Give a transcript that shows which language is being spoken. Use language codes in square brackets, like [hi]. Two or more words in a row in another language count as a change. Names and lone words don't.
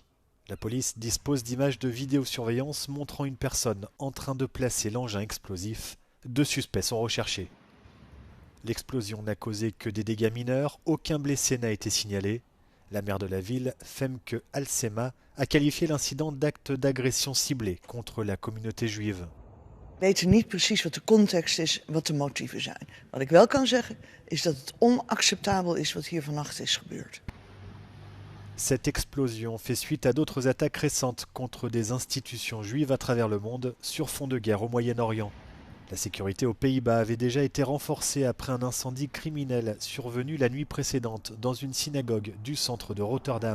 [fr] La police dispose d'images de vidéosurveillance montrant une personne en train de placer l'engin explosif. 2 suspects sont recherchés. L'explosion n'a causé que des dégâts mineurs, aucun blessé n'a été signalé. La maire de la ville, Femke Halsema, a qualifié l'incident d'acte d'agression ciblée contre la communauté juive. [nl] We weten niet precies wat de context is, wat de motieven zijn. Wat ik wel kan zeggen, is dat het onacceptabel is wat hier vannacht is gebeurd. [fr] Cette explosion fait suite à d'autres attaques récentes contre des institutions juives à travers le monde sur fond de guerre au Moyen-Orient. La sécurité aux Pays-Bas avait déjà été renforcée après un incendie criminel survenu la nuit précédente dans une synagogue du centre de Rotterdam.